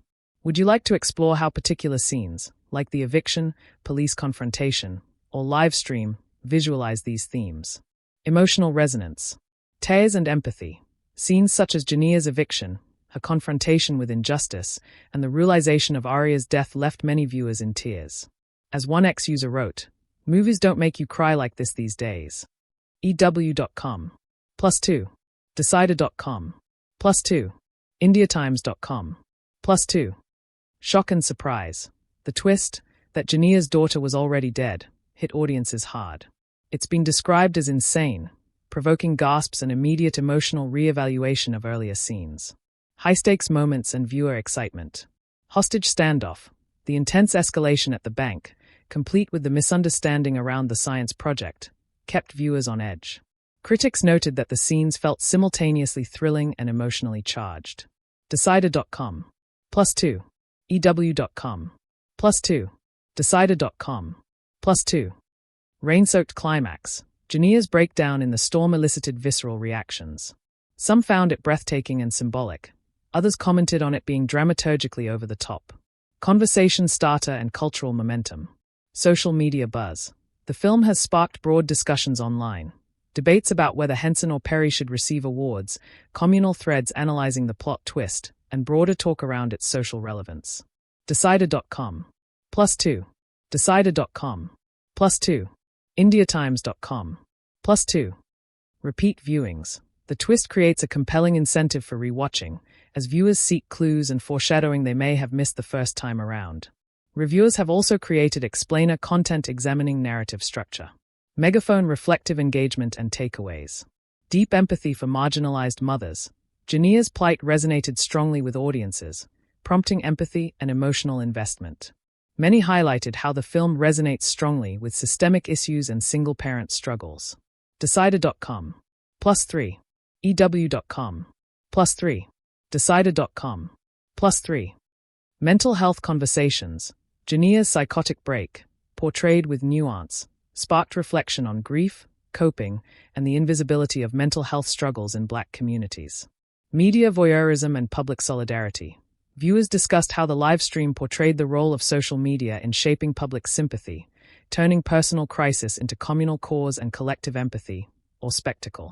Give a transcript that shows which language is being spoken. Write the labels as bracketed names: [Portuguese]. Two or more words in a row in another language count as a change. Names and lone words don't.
[English] Would you like to explore how particular scenes, like the eviction, police confrontation, or live stream, visualize these themes? Emotional resonance. Tears and empathy. Scenes such as Jania's eviction, her confrontation with injustice, and the realization of Arya's death left many viewers in tears. As one ex-user wrote, "Movies don't make you cry like this these days." EW.com. +2. Decider.com. +2. IndiaTimes.com. +2. Shock and surprise. The twist, that Jania's daughter was already dead, hit audiences hard. It's been described as insane, provoking gasps and immediate emotional re-evaluation of earlier scenes. High-stakes moments and viewer excitement. Hostage standoff. The intense escalation at the bank, complete with the misunderstanding around the science project, kept viewers on edge. Critics noted that the scenes felt simultaneously thrilling and emotionally charged. Decider.com. +2. EW.com. +2. Decider.com. +2. Rain-soaked climax. Jania's breakdown in the storm elicited visceral reactions. Some found it breathtaking and symbolic. Others commented on it being dramaturgically over the top. Conversation starter and cultural momentum. Social media buzz. The film has sparked broad discussions online. Debates about whether Henson or Perry should receive awards, communal threads analyzing the plot twist, and broader talk around its social relevance. Decider.com. +2. Decider.com. +2. IndiaTimes.com. +2. Repeat viewings. The twist creates a compelling incentive for rewatching, as viewers seek clues and foreshadowing they may have missed the first time around. Reviewers have also created explainer content examining narrative structure. Megaphone reflective engagement and takeaways. Deep empathy for marginalized mothers. Jania's plight resonated strongly with audiences, prompting empathy and emotional investment. Many highlighted how the film resonates strongly with systemic issues and single-parent struggles. Decider.com. +3. EW.com. +3. Decider.com. +3. Mental health conversations. Jania's psychotic break, portrayed with nuance, sparked reflection on grief, coping, and the invisibility of mental health struggles in Black communities. Media voyeurism and public solidarity. Viewers discussed how the live stream portrayed the role of social media in shaping public sympathy, turning personal crisis into communal cause and collective empathy, or spectacle.